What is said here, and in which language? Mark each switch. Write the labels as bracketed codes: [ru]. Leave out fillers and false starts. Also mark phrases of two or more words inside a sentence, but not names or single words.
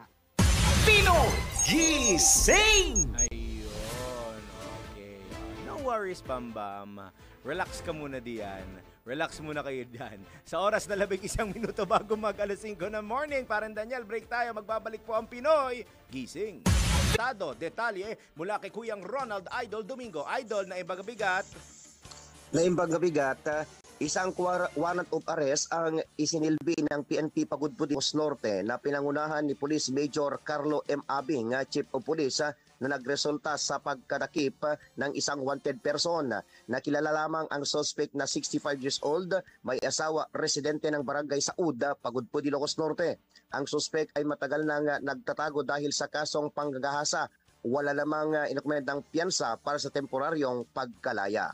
[tl] Pinoy Gising! Ayun, okay. [en] No worries, [tl] Bam Bam. Relax ka muna diyan. Relax muna kayo diyan. Sa oras na 11 minuto bago mag-alas 5 ng morning, parang Daniel, break tayo. Magbabalik po ang Pinoy Gising. Tado, detalye mula kay Kuyang Ronald Idol Domingo. Idol na ibagabigat. Na imbagabigat, Isang [en] warrant of arrest [tl] ang isinilbi ng PNP Pagudpudingos Norte na pinangunahan ni Police Major Carlo M. Abing, Chief of Police, na nagresulta sa pagkadakip ng isang wanted person. Nakilala lamang ang suspect na 65 [en] years old, [tl] may asawa, residente ng barangay Saud, Pagudpud, Ilocos Norte. Ang suspect ay matagal nang nagtatago dahil sa kasong panggagahasa. Wala lamang inokumentang piyansa para sa temporaryong pagkalaya.